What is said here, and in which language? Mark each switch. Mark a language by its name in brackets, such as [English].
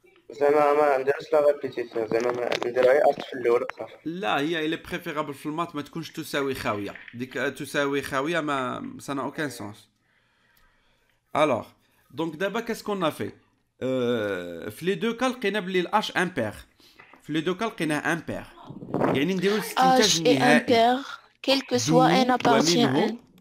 [Arabic] زعما ما نديرش لا ريبيتيسيون زعما ما نديرها غير اس في الاول صافي. لا هي الى بريفيرابل في المات ما تكونش تساوي خاويه. ديك تساوي خاويه ما [French] ça n'a aucun sens. Alors, donc d'abord qu'est-ce qu'on a fait? [Arabic] في [French] les deux cas [Arabic] لقينا بلي الاش امبير. في les deux cas لقيناه امبير. يعني نديرو الاستنتاج [French] H est [Arabic] النهائي. [French] impair, quel que soit n appartient à n.